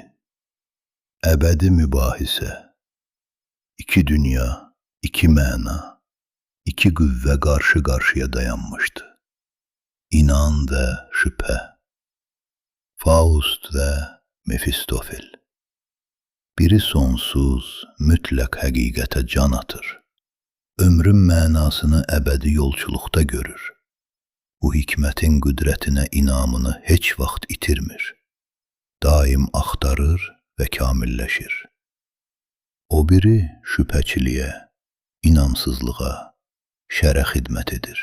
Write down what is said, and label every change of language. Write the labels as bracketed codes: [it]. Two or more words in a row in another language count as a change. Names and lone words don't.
[tr] Ebedi mübahise 2 dünya, 2 mana, 2 güvve karşı karşıya dayanmıştı. İnan ve şüphe. Faust ve Mefistofel. [az] Biri sonsuz, mütlak həqiqətə can atır. Ömrün mənasını əbədi yolçuluqda görür. Bu hikmətin qüdrətinə inamını heç vaxt itirmir. Daim axtarır və kamilləşir. O biri şübhəçiliyə, inamsızlığa, şərə xidmət edir.